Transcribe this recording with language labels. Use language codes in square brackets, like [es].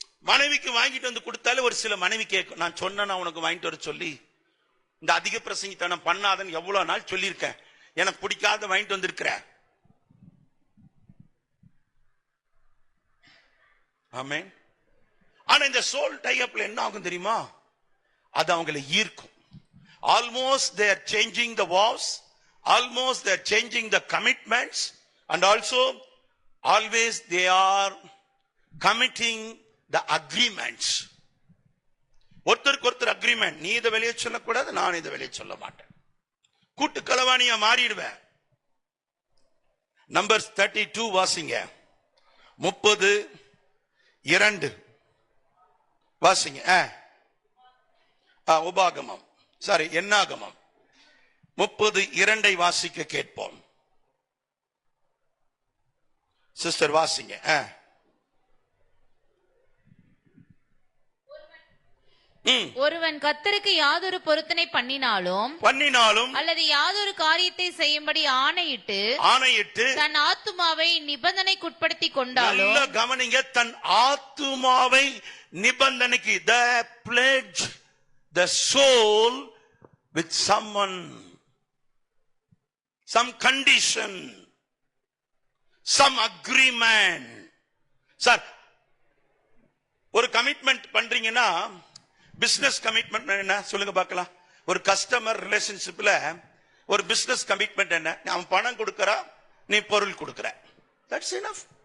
[ta] மனைவிக்கு வாங்கிட்டு வந்து கொடுத்தாலே ஒரு சில மனைவி கேட்கும், நான் சொன்ன உனக்கு வாங்கிட்டு வர சொல்லி, இந்த அதிக பிரசங்கித்தனம் பண்ணாதன்னு எவ்வளவு நாள் சொல்லியிருக்கேன், எனக்கு பிடிக்காத வாங்கிட்டு வந்திருக்கிற. ஆமென். ஆனா இந்த சோல் டைப்ல என்ன ஆகும் தெரியுமா? அது அவங்களை ஈர்க்கும். [en] Almost they are changing the vows, almost they are changing the commitments, and also always they are committing the agreements. [ta] ஒருத்தருக்கு ஒருத்தர் அக்ரிமெண்ட். நீ இதை வெளியே சொல்லக்கூடாது, நான் இதை வெளியே சொல்ல மாட்டேன். கூட்டு களவாணியா மாறிடுவேன். நம்பர்ஸ் 32 வாசிங்க. 32 வாசிங்க. உபாகமம், சாரி, என்னாகமம் 32 வாசிக்க கேட்போம். சிஸ்டர் வாசிங்க. ஒருவன் கர்த்தருக்கு யாதொரு பொருத்தனை பண்ணினாலும் அல்லது யாதொரு காரியத்தை செய்யும்படி ஆணையிட்டு தன் ஆத்துமாவை நிபந்தனைக்குட்படுத்தி கொண்டாலும், கவனிங்க, தன் ஆத்துமாவை நிபந்தனைக்கு, [en] the pledge the soul with someone, some condition, some agreement. [ta] Sir, ஒரு கமிட்மெண்ட் பண்றீங்கன்னா, பிசினஸ் கமிட்மெண்ட் என்ன சொல்லுங்க பார்க்கலாம். ஒரு கஸ்டமர் ரிலேஷன்ஷிப்ல ஒரு பிசினஸ் கமிட்மெண்ட் என்ன? அவன் பணம் கொடுக்கறா, நீ பொருள் கொடுக்கற, [en] That's enough.